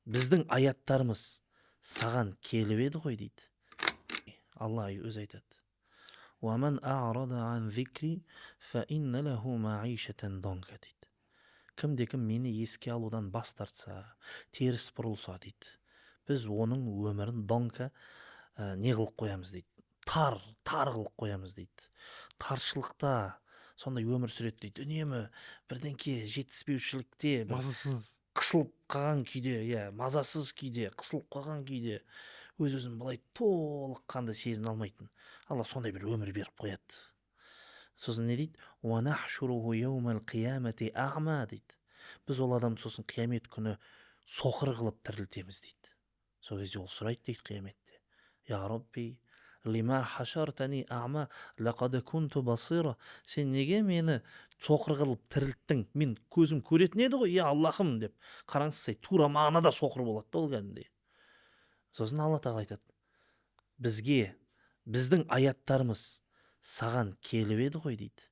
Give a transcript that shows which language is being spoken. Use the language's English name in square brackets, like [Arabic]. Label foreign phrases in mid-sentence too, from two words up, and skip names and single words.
[Kazakh] біздің аяттарымыз саған келіп еді ғой дейді. Алла өзі айтады. [Arabic] وَمَنْ أَعْرَضَ عَنْ ذِكْرِي فَإِنَّ لَهُ مَعِيشَةً ضَنْكَ [Kazakh] дейді. Кімде-кім мені еске алудан бас тартса, теріс бұрылса дейді. Біз оның өмірін донка не қылып қоямыз дейді. Тар қылып қоямыз дейді. Таршылықта сондай өмір сүреді дейді. Үнемі бірдеңке жетіспеушілікте, бір Мазасыз. қысылып қалған күйде, мазасыз күйде, қысылып қалған күйде, өз-өзін былай толыққанды сезіне алмайтын. Алла сондай бір өмір беріп қояды. Сосын не дейді? [Arabic] وَنَحْشُرُهُ يَوْمَ الْقِيَامَةِ أَعْمَى [Kazakh] дейді. Біз ол адамды сосын қиямет күні соқыр қылып тірілтеміз дейді. Сол кезде ол сұрайды дейді қияметте. [Arabic] يا ربي لم حشرتني أعمى لقد كنت بصيرا. [Kazakh] Сен неге мені соқыр қылып тірілттің? Мен көзім көретін еді ғой, я Аллахым деп. Қараңыз, тура мағынада соқыр болады да ол кәдімгідей. Сосын Алла тағала айтады. Біздің аяттарымыз саған келіп еді ғой дейді.